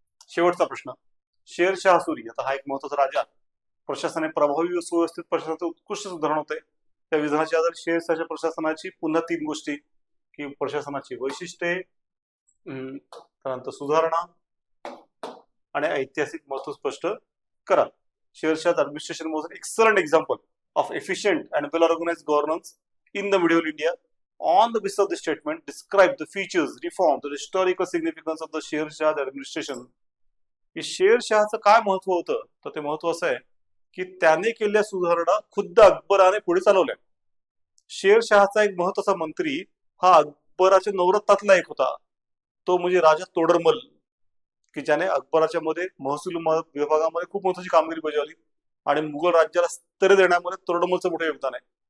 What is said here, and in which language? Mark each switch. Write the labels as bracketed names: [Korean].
[Marathi] शेवटचा प्रश्न, शेरशाह सुरी आता हा एक महत्वाचा राजा, प्रशासनाने प्रभावी व सुव्यवस्थित प्रशासनाचं उत्कृष्ट उदाहरण होते. त्या विधानाच्या आधारे शेरशाहच्या प्रशासनाची पुन्हा 3 गोष्टी की प्रशासनाची वैशिष्ट्ये, त्यानंतर सुधारणा आणि ऐतिहासिक महत्व स्पष्ट करा. [English] Sher Shah administration was an excellent example of efficient and well organized governance in the medieval India. On the basis of this statement, describe the features, reforms, and historical significance of the Sher Shah administration. [Marathi] की शेरशहाचं काय महत्व होतं, तर ते महत्व असं आहे की त्याने केलेल्या सुधारणा खुद्द अकबराने पुढे चालवल्या. शेरशहाचा एक महत्वाचा मंत्री हा अकबराच्या नवरत्नातला एक होता, तो म्हणजे राजा तोडरमल, की ज्याने अकबराच्या मध्ये महसूल विभागामध्ये खूप महत्वाची कामगिरी बजावली आणि मुघल राज्याला स्थैर्य देण्यामध्ये तोडरमलचं मोठं योगदान आहे.